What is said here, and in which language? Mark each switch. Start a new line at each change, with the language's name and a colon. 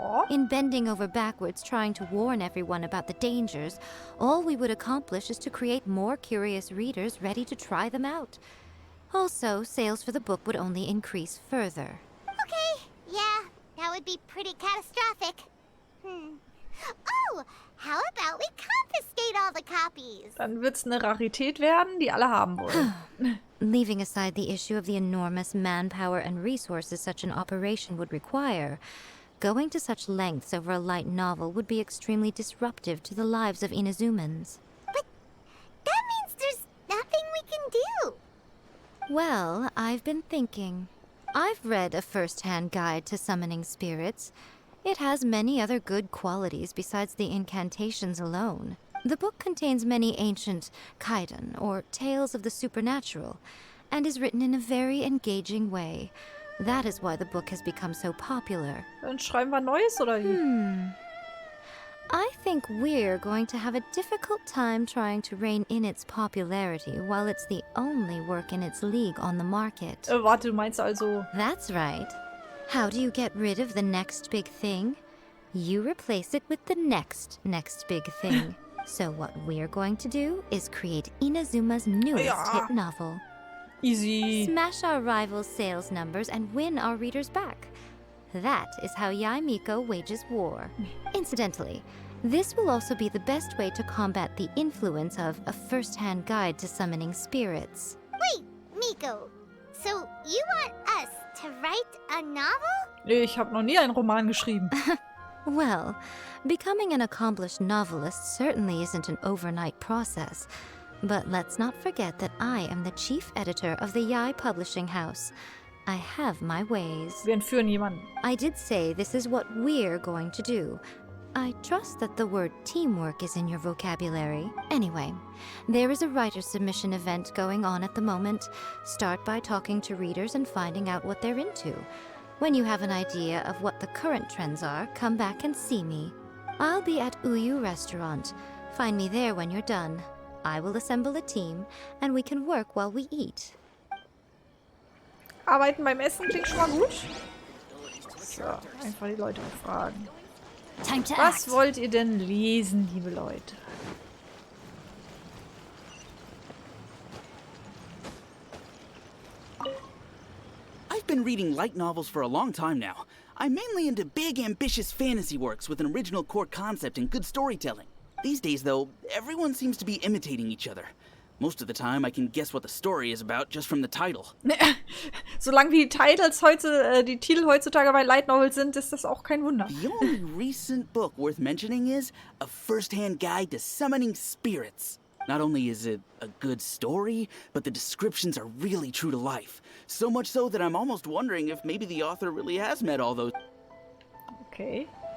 English: In bending over backwards trying to warn everyone about the dangers, all we would accomplish is to create more curious readers ready to try them out. Also, sales for the book would only increase further. Okay, yeah, that would be pretty catastrophic. Oh, how about we confiscate all the copies?
German: Dann wird's eine Rarität werden, die alle haben wollen.
English: Leaving aside the issue of the enormous manpower and resources such an operation would require, going to such lengths over a light novel would be extremely disruptive to the lives of Inazumans. But that means there's nothing we can do. Well, I've been thinking. I've read a first-hand guide to summoning spirits. It has many other good qualities besides the incantations alone. The book contains many ancient kaiden, or tales of the supernatural, and is written in a very engaging way. That is why the book has become so popular.
German: Dann schreiben wir Neues, oder wie?
English: I think we're going to have a difficult time trying to rein in its popularity while it's the only work in its league on the market.
German: Warte, du meinst also...
English: That's right. How do you get rid of the next big thing? You replace it with the next big thing. So what we're going to do is create Inazuma's newest hit novel. Easy. Smash our rivals' sales numbers and win our readers back. That is how Yae Miko wages war. Incidentally, this will also be the best way to combat the influence of a first-hand guide to summoning spirits. Wait, Miko, so you want us to write a novel?
German: Nee, ich habe noch nie einen Roman geschrieben.
English: Well, becoming an accomplished novelist certainly isn't an overnight process. But let's not forget that I am the chief editor of the Yae Publishing House. I have my ways.
German: Wir entführen jemanden.
English: I did say this is what we're going to do. I trust that the word teamwork is in your vocabulary. Anyway, there is a writer submission event going on at the moment. Start by talking to readers and finding out what they're into. When you have an idea of what the current trends are, come back and see me. I'll be at Uyu Restaurant. Find me there when you're done. I will assemble a team, and we can work while we eat.
German: Arbeiten beim Essen klingt schon mal gut. So, einfach die Leute fragen. Was wollt ihr denn lesen, liebe Leute?
English: I've been reading light novels for a long time now. I'm mainly into big, ambitious fantasy works with an original core concept and good storytelling. These days, though, everyone seems to be imitating each other. Most of the time, I can guess what the story is about just from the title.
German: Solange die Titel heutzutage bei Light Novels sind, ist das auch kein Wunder.
English: The only recent book worth mentioning is A First-Hand Guide to Summoning Spirits. Not only is it a good story, but the descriptions are really true to life. So much so that I'm almost wondering if maybe the author really has met all those... Okay.